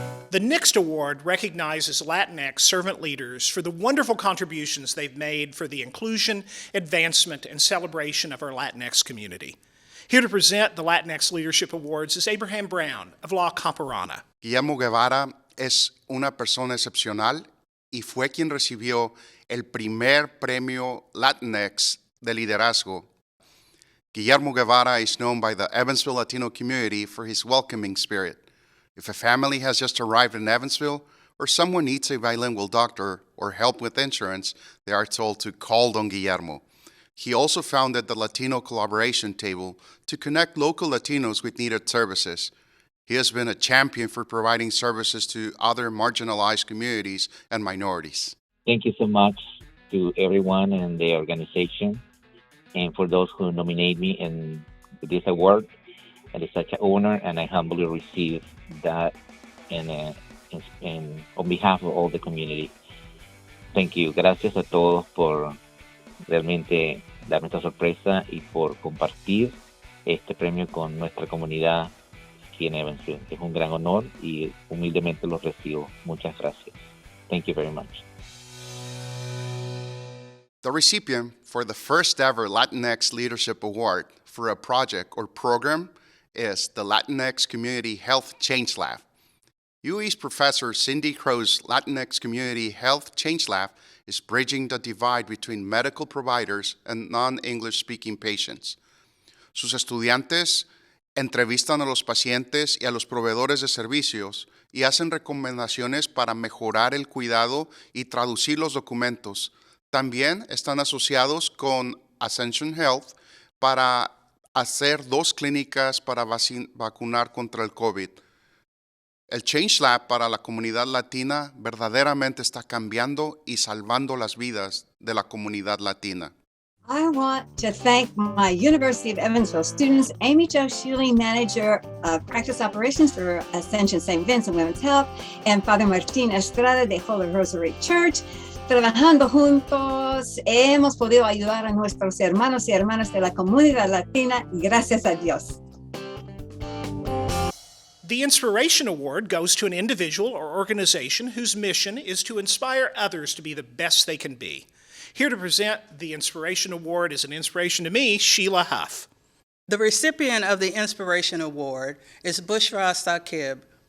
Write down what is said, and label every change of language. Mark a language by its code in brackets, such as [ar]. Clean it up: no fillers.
[en] The next award recognizes Latinx servant leaders for the wonderful contributions they've made for the inclusion, advancement, and celebration of our Latinx community. Here to present the Latinx Leadership Awards is Abraham Brown of La Camparana. [es] Guillermo Guevara es una persona excepcional y fue quien recibió el primer premio Latinx de liderazgo. [en] Guillermo Guevara is known by the Evansville Latino community for his welcoming spirit. If a family has just arrived in Evansville or someone needs a bilingual doctor or help with insurance, they are told to call Don Guillermo. He also founded the Latino Collaboration Table to connect local Latinos with needed services. He has been a champion for providing services to other marginalized communities and minorities. Thank you so much to everyone in the organization and for those who nominate me in this award. It is such an honor, and I humbly receive that on behalf of all the community. Thank you. [es] Gracias a todos por realmente darme esta sorpresa y por compartir este premio con nuestra comunidad aquí en Evansville. Es un gran honor y humildemente lo recibo. [en] Muchas gracias. Thank you very much. The recipient for the first ever Latinx Leadership Award for a project or program is the Latinx Community Health Change Lab. UE's Professor Cindy Crow's Latinx Community Health Change Lab is bridging the divide between medical providers and non-English speaking patients. [es] Sus estudiantes entrevistan a los pacientes y a los proveedores de servicios y hacen recomendaciones para mejorar el cuidado y traducir los documentos. También están asociados con Ascension Health para hacer 2 clínicas para vacunar contra el COVID. El Change Lab para la comunidad latina verdaderamente está cambiando y salvando las vidas de la comunidad latina. [en] I want to thank my University of Evansville students, Amy Jo Shealy, Manager of Practice Operations for Ascension St. Vincent Women's Health, and Father Martín Estrada de Holy Rosary Church. [es] Trabajando juntos, hemos podido ayudar a nuestros hermanos y hermanas de la comunidad latina, gracias a Dios. [en] The Inspiration Award goes to an individual or organization whose mission is to inspire others to be the best they can be. Here to present the Inspiration Award is an inspiration to me, Sheila Huff. The recipient of the Inspiration Award is Bushra Saqib.